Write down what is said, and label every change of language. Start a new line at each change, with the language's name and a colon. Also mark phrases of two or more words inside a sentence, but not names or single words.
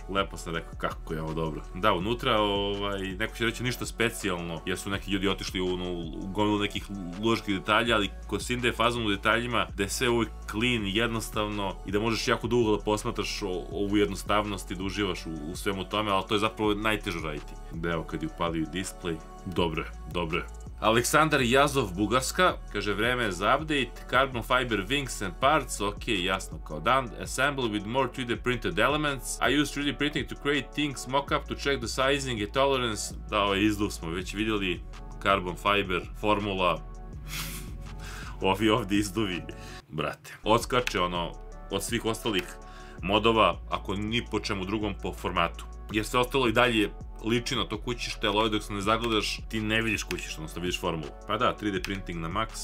Serbian: Lepo sam rekao kako je ovo dobro. Da, unutra, neko će reći ništa specijalno, jer su neki ljudi otišli u gomilu nekih ludačkih detalja, ali kod Sinde je fazon u detaljima da je sve uvijek clean, jednostavno i da možeš jako dugo da posmatraš ovu jednostavnost i da uživaš u svemu tome, ali to je zapravo najteže raditi. Da, evo kad je upalio display. Dobro je. Aleksandar Jazov, Bugarska, kaže vreme za update,
English: carbon fiber wings and parts,
Serbian: ok, jasno kao dan,
English: assemble with more 3D printed elements, I use 3D printing to create things mock-up to check the sizing and tolerance,
Serbian: da, ovaj izduv smo već vidjeli,
English: carbon fiber, formula,
Serbian: ovi ovdje izduvi, brate, odskače od svih ostalih modova, ako ni po čemu drugom po formatu, jer sve ostalo i dalje liči na to kućište, ali ovdje dok se ne zagledaš ti ne vidiš kućište, odnosno vidiš formulu. Pa da, 3D printing na max.